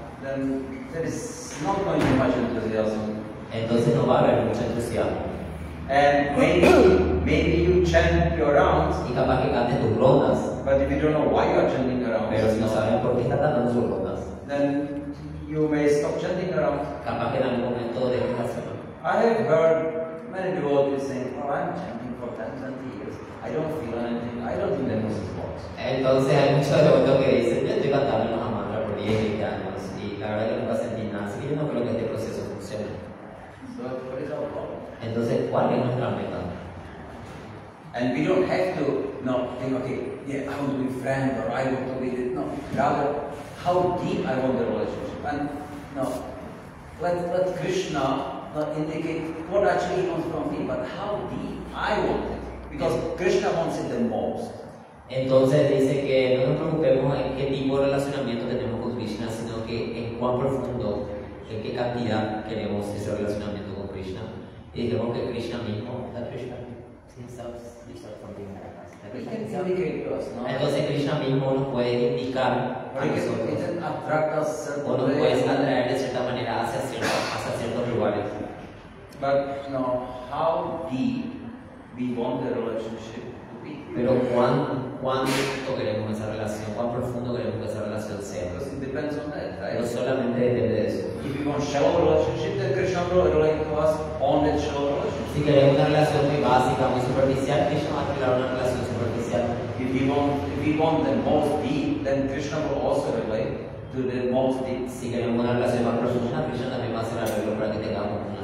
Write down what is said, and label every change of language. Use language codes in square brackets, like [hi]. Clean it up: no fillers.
[en] then there is not going to be much enthusiasm. [es] entonces no va a haber mucho entusiasmo. [en] And maybe you chant your rounds, [es] Y capaz que cantes tus rondas, [en] but if you don't know why you are chanting your rounds, [es] pero si no saben por qué estás cantando sus rondas, [en] then you may stop chanting your rounds. [es] capaz que en algún momento dejes de hacerlo. [en] I have heard many devotees saying, "Oh, I'm chanting for 10, 20 years. I don't feel anything. I don't think that this works." [es] Entonces hay muchos devotos que dicen, yo estoy cantando los mantras por 10, 20 años y la verdad que nunca sentí nada, así que yo no creo que este proceso funcione. [en] So what is our goal? [es] Entonces, ¿cuál es nuestra meta? [en] And we don't have to think, okay, yeah, I want to be friend or I want to be this. No, rather, how deep I want the relationship. And let Krishna indicate what actually he wants from me, but how deep I want it. Because Krishna wants it the most. [es] Entonces dice que no nos preocupemos en qué tipo de relacionamiento tenemos con Krishna, sino que en cuán profundo, en qué cantidad queremos ese relacionamiento con Krishna. Y dijimos que Krishna mismo, [en] He can indicate to us, no? [es] entonces Krishna mismo nos puede indicar a [en] Or he [es] nosotros, [en] can attract us certain [es] o nos [en] way. [es] puede atraer de cierta manera hacia ciertos lugares. [en] But how deep we want the relationship to be. [es] Pero cuánto queremos esa relación, cuán profundo queremos que esa relación sea. [en] Because it depends on that, right? [es] No solamente depende de eso. [en] If we want shallow relationship, then Krishna will relate to us on that shallow relationship. [es] Si queremos una relación muy básica, muy superficial, Krishna va a arreglar una relación superficial. [en] If we want the most deep, then Krishna will also relate to the most deep. [es] Si queremos una relación más profunda, Krishna también va a hacer arreglo para que tengamos una